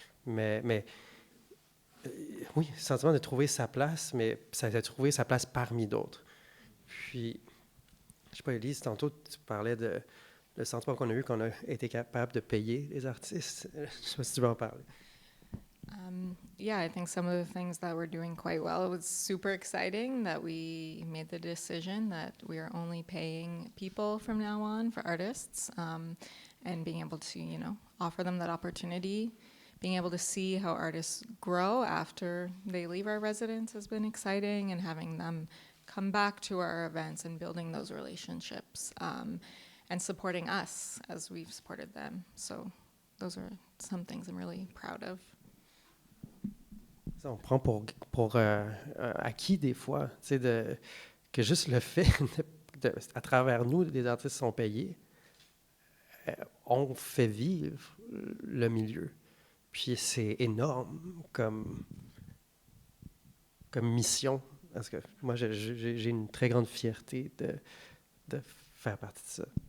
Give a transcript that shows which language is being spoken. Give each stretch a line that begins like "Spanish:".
French: Mais oui, le sentiment de trouver sa place, mais ça a trouvé sa place parmi d'autres. Puis, je sais pas, Élise, tantôt, tu parlais de le sentiment qu'on a eu qu'on a été capable de payer les artistes. Je sais pas si tu veux en parler.
English: Yeah, I think some of the things that we're doing quite well. It was super exciting that we made the decision that we are only paying people from now on for artists, and being able to, offer them that opportunity. Being able to see how artists grow after they leave our residence has been exciting, and having them come back to our events and building those relationships, and supporting us as we've supported them. So those are some things I'm really proud of.
French: On prend pour acquis des fois, que juste le fait à travers nous, les artistes sont payés, on fait vivre le milieu. Puis c'est énorme comme mission, parce que moi, j'ai une très grande fierté de faire partie de ça.